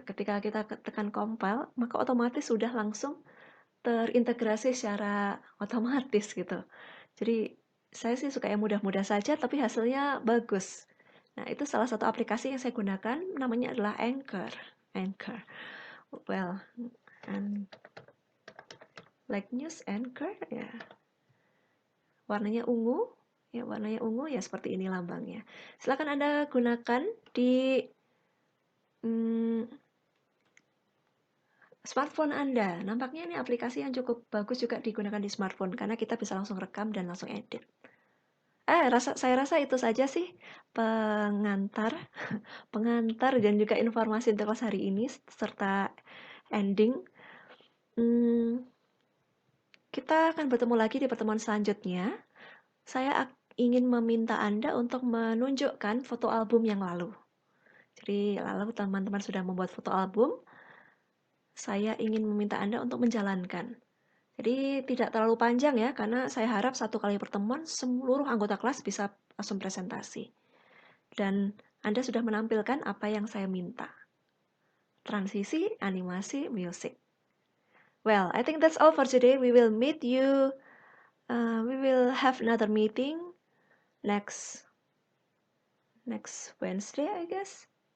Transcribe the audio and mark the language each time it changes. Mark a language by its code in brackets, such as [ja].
[id] Ketika kita tekan compile, maka otomatis sudah langsung terintegrasi secara otomatis gitu. Jadi Saya sih suka yang mudah-mudah saja, tapi hasilnya bagus. Nah, itu salah satu aplikasi yang saya gunakan, namanya adalah Anchor. Anchor. [en] Well, and like news Anchor, ya. [id] Warnanya ungu, ya warnanya ungu ya seperti ini lambangnya. Silakan Anda gunakan di hmm, smartphone Anda. Nampaknya ini aplikasi yang cukup bagus juga digunakan di smartphone karena kita bisa langsung rekam dan langsung edit. Saya rasa itu saja sih pengantar, pengantar dan juga informasi untuk kelas hari ini serta ending. Kita akan bertemu lagi di pertemuan selanjutnya. Saya ingin meminta Anda untuk menunjukkan foto album yang lalu. Jadi, lalu teman-teman sudah membuat foto album, saya ingin meminta Anda untuk menjalankan. Jadi, tidak terlalu panjang ya, karena saya harap satu kali pertemuan seluruh anggota kelas bisa langsung presentasi. Dan Anda sudah menampilkan apa yang saya minta. Transisi, animasi, musik. [en] Well, I think that's all for today. We will meet you. We will have another meeting next Wednesday, I guess.